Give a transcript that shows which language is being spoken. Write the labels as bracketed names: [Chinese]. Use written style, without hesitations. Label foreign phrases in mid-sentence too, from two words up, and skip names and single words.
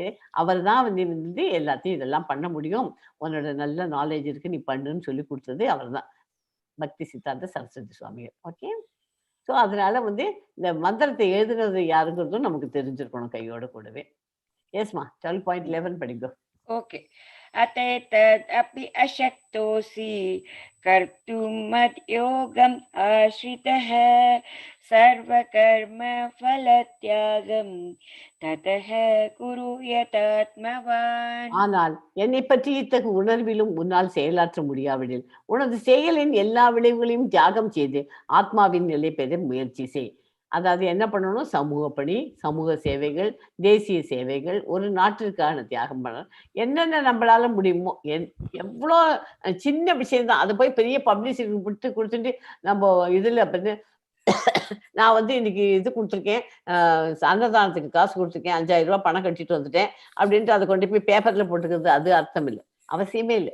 [Tamil] அவர் தான் வந்து எல்லாத்தையும் இதெல்லாம் பண்ண முடியும், உன்னோட நல்ல நாலேஜ் இருக்கு நீ பண்ணுன்னு சொல்லி கொடுத்தது அவர் தான், பக்தி சித்தாந்த சரஸ்வதி சுவாமிகள். ஓகே. ஸோ அதனால வந்து இந்த மந்திரத்தை எழுதுனது யாருங்கிறதும் நமக்கு தெரிஞ்சிருக்கணும் கையோட கூடவே. எஸ்மா 12.11 படிங்க. ओके. [Sanskrit] अतएतदपि अशक्तोऽसि कर्तुं मद्योगम् आश्रितः सर्वकर्मफलत्यागं ततः कुरु यतात्मवान्. [Tamil] ஆனால் என்னை பற்றி இத்தகு உணர்விலும் உன்னால் செயலாற்ற முடியாவிடில் உனது செயலின் எல்லா விளைவுகளையும் தியாகம் செய்து ஆத்மாவின் நிலை பெற முயற்சி செய். அதாவது என்ன பண்ணணும், சமூக பணி, சமூக சேவைகள், தேசிய சேவைகள், ஒரு நாட்டிற்கான தியாகம் பண்ணணும். என்னென்ன நம்மளால முடியுமோ, எவ்வளோ சின்ன விஷயம் தான், அதை போய் பெரிய பப்ளிசிட்டி விட்டு கொடுத்துட்டு நம்ம இதுல வந்து நான் வந்து இன்னைக்கு இது கொடுத்துருக்கேன், அன்னதானத்துக்கு காசு கொடுத்துருக்கேன், 5000 ரூபாய் பணம் கட்டிட்டு வந்துட்டேன் அப்படின்ட்டு அதை கொண்டு போய் பேப்பர்ல போட்டுக்கிறது அது அர்த்தம் இல்லை, அவசியமே இல்லை.